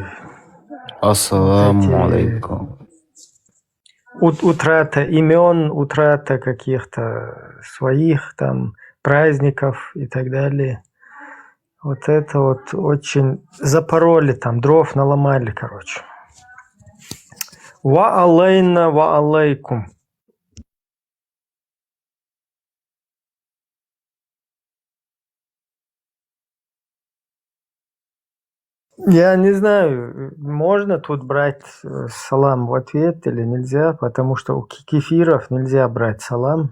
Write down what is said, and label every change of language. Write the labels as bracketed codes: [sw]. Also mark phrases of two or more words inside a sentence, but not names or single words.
[ar] السلام عليكم. [ru] утрата имен, утрата каких-то своих там праздников и так далее. Вот это вот очень запороли, там дров наломали, короче. [ar] وعلينا وعليكم. [ru] Я не знаю, можно тут брать салам в ответ или нельзя, потому что у кефиров нельзя брать салам.